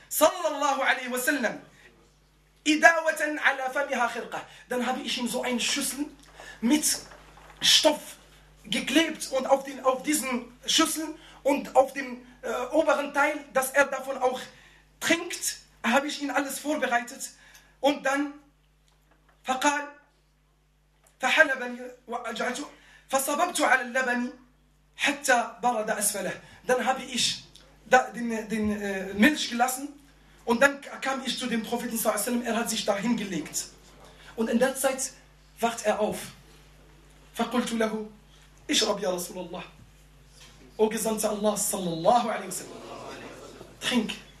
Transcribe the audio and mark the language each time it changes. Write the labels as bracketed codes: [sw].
[ar] صلى الله عليه وسلم إِدَاوَةً عَلَى فَمِهَا خِرْقَةً. [de] Dann habe ich ihm so einen Schüssel mit Stoff geklebt und auf diesen Schüssel und auf dem oberen Teil, dass er davon auch trinkt, habe ich ihn alles vorbereitet. Und dann [ar] فقال فحلبني وأجعته فصببت على اللبن حتى برد أسفله. [de] Dann habe ich den Milch gelassen und dann kam ich zu dem Propheten sallallahu alaihi wasallam. Er hat sich da hingelegt und in der Zeit wacht er auf. [ar] فقلت له اشرب يا رسول الله. [de] O Gesandter Allah sallallahu alaihi wasallam. Trink.